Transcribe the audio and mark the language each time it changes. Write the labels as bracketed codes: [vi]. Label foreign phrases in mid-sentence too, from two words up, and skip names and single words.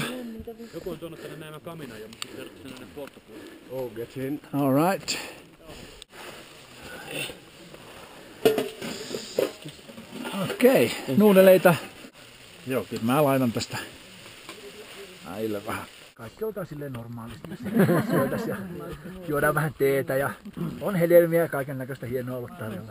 [fi] Joku on tuonut tänne näin kaminan ja mutta se tänne polttopuolelle. [en] Oh, get in. All right. [fi] Okei, nuudeleita. Joo, kyllä mä laitan tästä äille vähän. Kaikki oltaan silleen normaalisti. Syötäs ja juodaan vähän teetä ja on hedelmiä ja kaiken näköistä hienoa ollut tarjolla.